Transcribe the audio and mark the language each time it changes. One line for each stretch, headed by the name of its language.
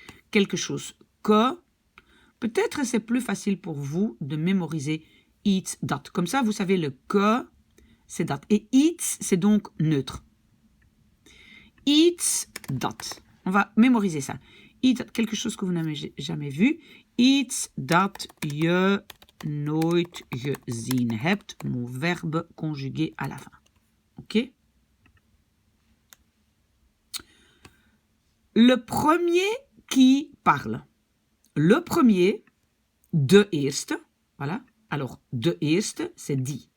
French: Quelque chose que. Peut-être c'est plus facile pour vous de mémoriser
Dutch: iets dat.
French: Comme ça, vous savez le que, c'est dat. Et iets, c'est donc neutre.
Dutch: Iets dat.
French: On va mémoriser ça. Iets dat, quelque chose que vous n'avez jamais vu.
Dutch: Iets dat je nooit gezien hebt.
French: Mon verbe conjugué à la fin. Ok? Le premier qui parle. Le premier,
Dutch: de eerste.
French: Voilà. Alors,
Dutch: de eerste,
French: c'est die.